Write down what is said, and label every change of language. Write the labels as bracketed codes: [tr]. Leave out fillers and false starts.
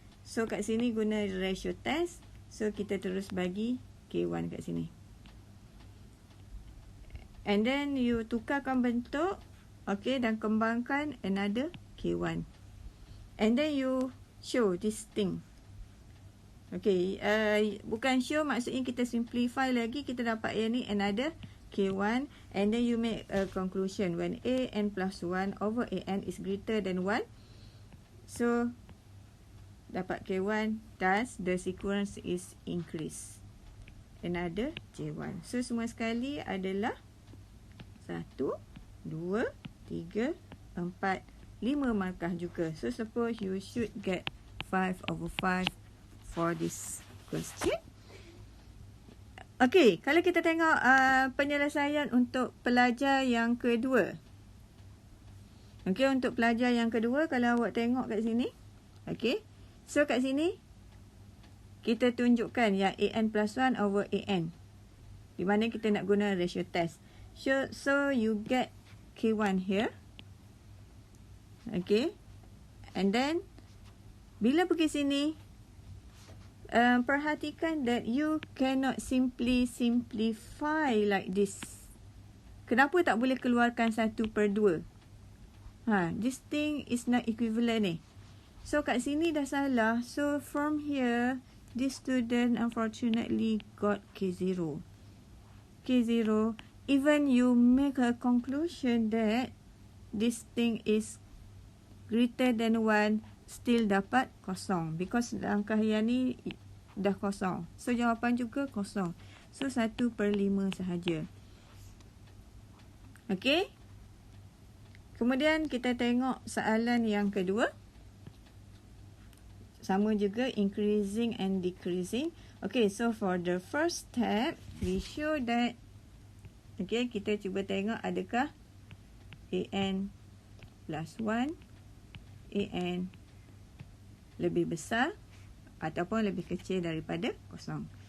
[ms] So, kat sini guna ratio test. So, kita terus bagi K1 kat sini. And then, you tukarkan bentuk. Okay, dan kembangkan another K1. [en] And then, you show this thing. [ms] Okay, bukan show, maksudnya kita simplify lagi. Kita dapat yang ni another K1. [en] And then, you make a conclusion. When AN plus 1 over AN is greater than 1. So, dapat K1. Thus, the sequence is increased. Another J1. [ms] So, semua sekali adalah 1, 2, 3, 4, 5 markah juga. [en] So, suppose you should get 5/5 for this question. [ms] Okay, kalau kita tengok penyelesaian untuk pelajar yang kedua. Okay, untuk pelajar yang kedua, kalau awak tengok kat sini. Okay, so kat sini, kita tunjukkan yang AN plus 1 over AN. Di mana kita nak guna ratio test. [en] So you get K1 here. [ms] Okay. [en] And then, [ms] bila pergi sini, perhatikan [en] that you cannot simplify like this. [ms] Kenapa tak boleh keluarkan 1/2? [en] This thing is not equivalent ni. So, [ms] kat sini dah salah. [en] So, from here, this student unfortunately got K0. K0. Even you make a conclusion that this thing is greater than 1, still [ms] dapat kosong. Because langkah yang ni dah kosong. So, jawapan juga kosong. So, 1/5 sahaja. Okay. Kemudian, kita tengok soalan yang kedua. Sama juga, increasing and decreasing. Okay, [en] so for the first step, we show that, [ms] okay, kita cuba tengok adakah AN plus 1, AN lebih besar ataupun lebih kecil daripada kosong.